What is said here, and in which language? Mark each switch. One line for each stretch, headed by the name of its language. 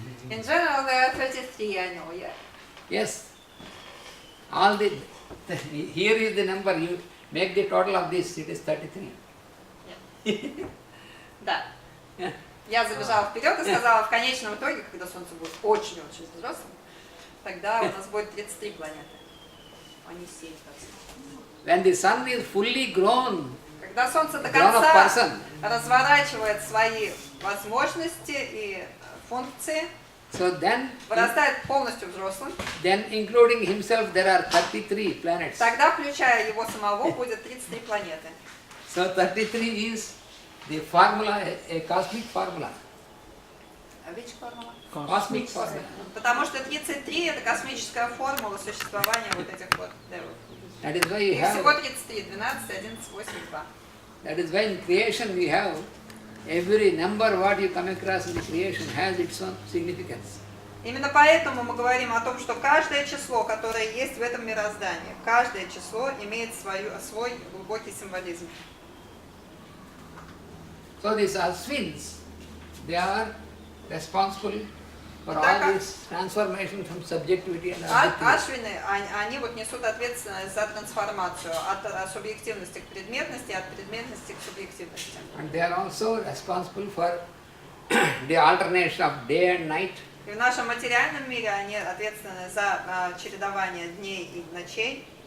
English: In general, there are 33, I know, yeah. Yes, all the here is the number. You make the total of this. It is 33.
Russian: Да. Я забежала вперед и сказала, в конечном итоге, когда Солнце будет очень-очень взрослым, тогда у нас будет 33 планеты, а не 7.
English: When the sun is fully grown,
Russian: Когда Солнце до
English: grown up
Russian: конца
English: person,
Russian: разворачивает свои возможности и функции,
English: so then
Russian: вырастает полностью взрослым,
English: including himself, there are 33 planets.
Russian: тогда, включая его самого, будет 33 планеты.
English: So 33 is the formula, a cosmic formula. Which формула? Cosmic formula.
Russian: Потому что 33 это космическая формула существования вот этих вот девов.
English: That is why you
Russian: Их всего
English: have.
Russian: 33, 12, 11, 8, 2.
English: That is why in creation we have every number what you come across in the creation has its own significance.
Russian: Именно поэтому мы говорим о том, что каждое число, которое есть в этом мироздании, каждое число имеет свой глубокий символизм.
English: So these Ashwins, they are responsible for all this transformation from subjectivity and objectivity.
Russian: Ашвины, они вот несут ответственность за трансформацию от субъективности к предметности, от предметности к субъективности.
English: And they are also responsible for the alternation of day and night.
Russian: И в нашем материальном мире они ответственны за чередование дней и ночей.